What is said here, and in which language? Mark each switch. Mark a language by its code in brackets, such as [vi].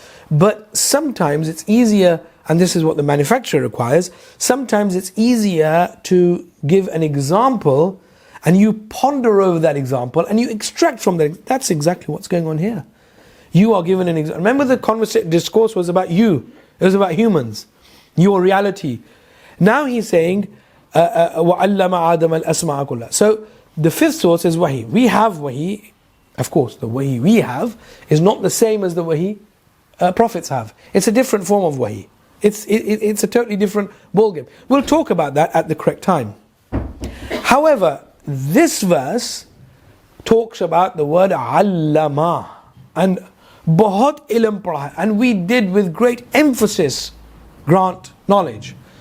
[en] But sometimes it's easier, and this is what the manufacturer requires, sometimes it's easier to give an example and you ponder over that example and you extract from that. That's exactly what's going on here. You are given an example. Remember, the discourse was about you. It was about humans, your reality. Now he's saying, [ar] وَعَلَّمَ آدَمَ الْأَسْمَاءَ كُلَّهَا. [en] So the fifth source is wahi. We have wahi. Of course, the wahi we have is not the same as the wahi prophets have. It's a different form of wahi. It's a totally different ballgame. We'll talk about that at the correct time. However, this verse talks about the word allama and [hi] bahut ilm padha, [en] and we did with great emphasis grant knowledge.